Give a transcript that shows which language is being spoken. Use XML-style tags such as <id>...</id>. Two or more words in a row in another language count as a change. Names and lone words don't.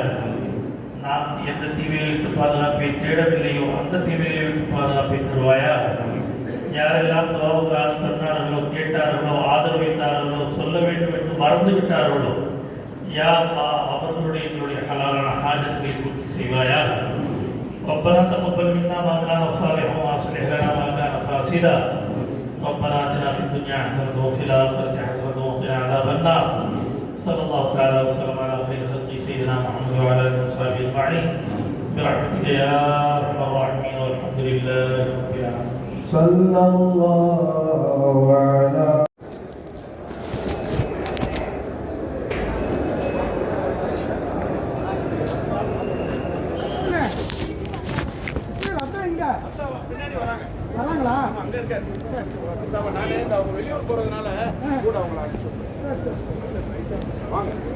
<ta>நாம் எந்த தீமைகளை விட்டு பாதுகாப்பை தேடவில்லையோ அந்த தீமைகளை விட்டு பாதுகாப்பை தருவாயாக. யாரெல்லாம் துவாவுக்காக சொன்னார்களோ கேட்டார்களோ ஆதரவு வைத்தார்களோ சொல்ல வேண்டும் என்று மறந்து விட்டார்களோ</ta> <ar>يا الله</ar> <ta>அவர்களுடைய எங்களுடைய ஹலாலான ஹாஜத்தை பூர்த்தி செய்வாயாக.</ta> <ar>ربنا تقبل منا ما كان صالحا واصلح لنا ما كان فاسدا. ربنا آتنا في الدنيا حسنة وفي الآخرة حسنة وقنا عذاب النار. صلى الله تعالى وسلم على خير خلق سيدنا محمد وعلى آله وصحبه أجمعين برحمتك يا أرحم الراحمين والحمد لله رب العالمين. صلى الله على</ar> <ta>வெளியூர் போறதுனால கூட அவங்கள வாங்க</ta>